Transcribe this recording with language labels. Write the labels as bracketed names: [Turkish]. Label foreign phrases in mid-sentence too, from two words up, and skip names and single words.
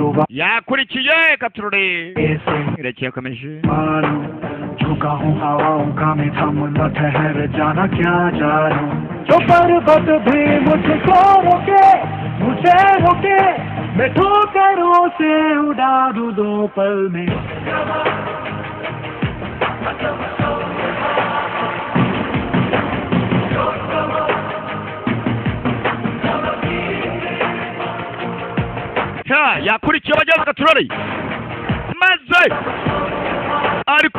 [Kinyarwanda] yakurikiye katurore irakiyakomeje [Hindi] झुका हूँ हवाओं का मैं थम न ठहर जाना क्या जानूं जो पर्वत भी मुझको रोके मैं ठोकरों से उड़ा दूं 2 पल में [Kinyarwanda] yakurikiye abagenzi katurore maze ariko